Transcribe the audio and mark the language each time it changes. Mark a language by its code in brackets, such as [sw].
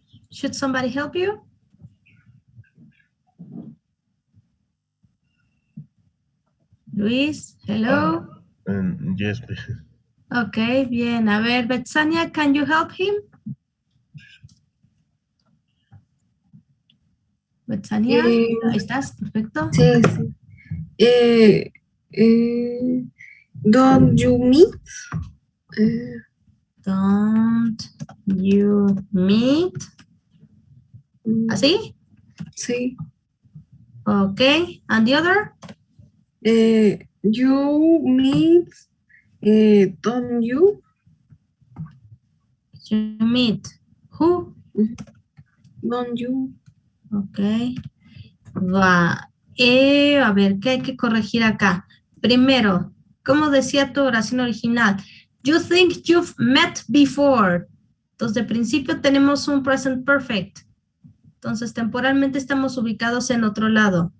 [en] Should somebody help you? Luis, hello. Yes, please. Okay, [es] bien. A ver, [en] Betsania, can you help him? [es] Betsania, ahí estás, perfecto. Sí, sí. [en] Don't you meet? Don't you meet? [es] ¿Así? Sí. [en] Okay, and the other? You meet, don't you? You meet. Who? Don't you? [es] Ok. Va. A ver, ¿qué hay que corregir acá? Primero, ¿cómo decía tu oración original? [en] You think you've met before. [es] Entonces, de principio tenemos un present perfect. Entonces, temporalmente estamos ubicados en otro lado.